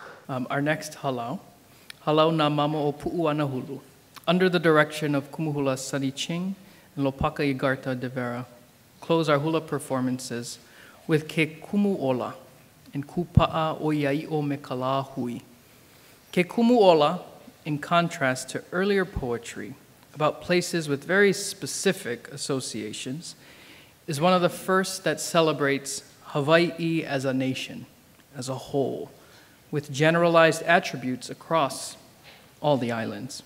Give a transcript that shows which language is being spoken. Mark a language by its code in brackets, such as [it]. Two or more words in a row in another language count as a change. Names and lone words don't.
[en] Our next halau, Halau Nā Mama o Pu'uana Hulu, under the direction of Kumuhula Sunny Ching and Lopaka Igarta de Vera, close our hula performances with Ke Kumu Ola and Kupa'a o Iai'o Mele Lāhui. Ke Kumu Ola, in contrast to earlier poetry about places with very specific associations, is one of the first that celebrates Hawaiʻi as a nation, as a whole, with generalized attributes across all the islands.